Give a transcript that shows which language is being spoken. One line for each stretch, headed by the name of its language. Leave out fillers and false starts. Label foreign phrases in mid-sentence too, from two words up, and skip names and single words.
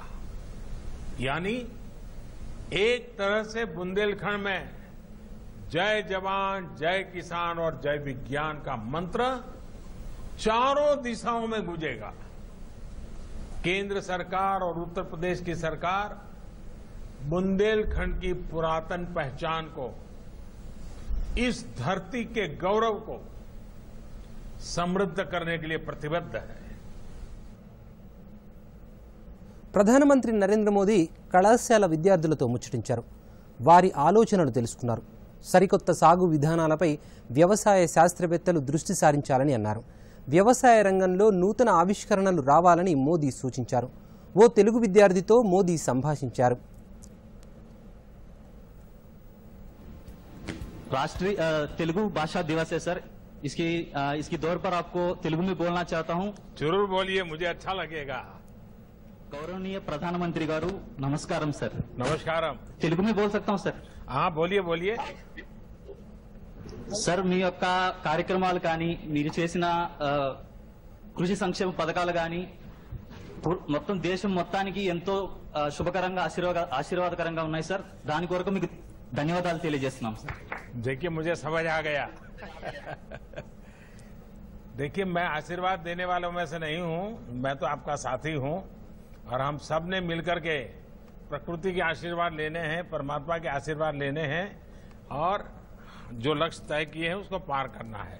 Hindi: यानी एक तरह से बुंदेलखंड में जय जवान, जय किसान और जय विज्ञान का मंत्र चारों दिशाओं में गूंजेगा। केंद्र सरकार और उत्तर प्रदेश की सरकार बुंदेलखंड की पुरातन पहचान को, इस धरती के गौरव को समृद्ध करने के लिए प्रतिबद्ध है।
Telugu: ప్రధానమంత్రి నరేంద్ర మోదీ కళాశాల విద్యార్థులతో ముచ్చటించారు. వారి ఆలోచనలు తెలుసుకున్నారు. సరికొత్త సాగు విధానాలపై వ్యవసాయ శాస్త్రవేత్తలు దృష్టి సారించాలని అన్నారు. వ్యవసాయ రంగంలో నూతన ఆవిష్కరణలు రావాలని మోదీ సూచించారు. ఓ తెలుగు విద్యార్థితో మోదీ సంభాషించారు.
Hindi: राष्ट्रीय तेलुगु भाषा दिवस है सर। इसकी दौर पर आपको तेलुगु में बोलना चाहता हूं। जरूर बोलिए, मुझे अच्छा लगेगा।
Telugu: గౌరవనీయ ప్రధానమంత్రి గారూ నమస్కారం సర్। नमस्कारम।
Hindi: तेलुगु में बोल सकता हूं सर? हाँ, बोलिए बोलिए।
Telugu: సార్ మీ యొక్క కార్యక్రమాలు కానీ మీరు చేసిన కృషి సంక్షేమ పథకాలు కానీ మొత్తం దేశం మొత్తానికి ఎంతో శుభకరంగా ఆశీర్వాదకరంగా ఉన్నాయి సార్. దాని కొరకు మీకు ధన్యవాదాలు తెలియజేస్తున్నాం సార్.
Hindi: देखिए, मुझे समझ आ गया। देखिए, मैं आशीर्वाद देने वालों में से नहीं हूं, मैं तो आपका साथी हूं और हम सब ने मिलकर के प्रकृति के आशीर्वाद लेने हैं, परमात्मा के आशीर्वाद लेने हैं और जो लक्ष्य तय किए हैं उसको पार करना है।